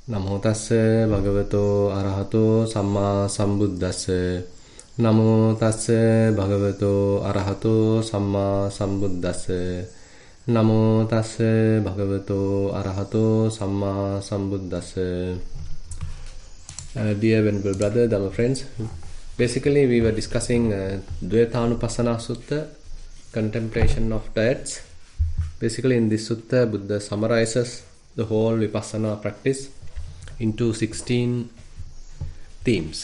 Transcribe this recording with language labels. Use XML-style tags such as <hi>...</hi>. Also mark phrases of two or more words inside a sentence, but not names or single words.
<pi>Namo tassa bhagavato arahato samma sambuddhassa. Namo tassa bhagavato arahato samma sambuddhassa. Namo tassa bhagavato arahato samma sambuddhassa.</pi> <en>Dear venerable brother, Dhamma friends, basically we were discussing Dvayatanupassana Sutta, contemplation of diets. Basically in this sutta, Buddha summarizes the whole Vipassana practice into 16 themes.</en>